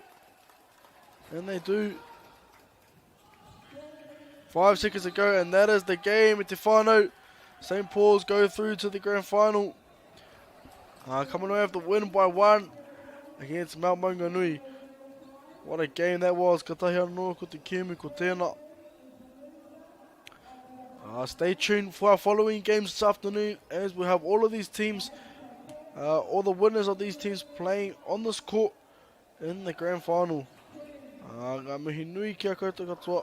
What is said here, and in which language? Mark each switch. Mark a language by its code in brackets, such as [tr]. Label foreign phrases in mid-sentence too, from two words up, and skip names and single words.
[en] And they do. 5 seconds to go, and that is the game. Itefano, St. Paul's go through to the grand final. Coming away with the win by 1 against Mount Maunganui. What a game that was. [mi] Ka tahi anō ko te kimi ko tēnā. [en] Stay tuned for our following games this afternoon, as we have all of these teams, all the winners of these teams playing on this court in the grand final. [mi] Ngā mihi nui kia koutou katoa.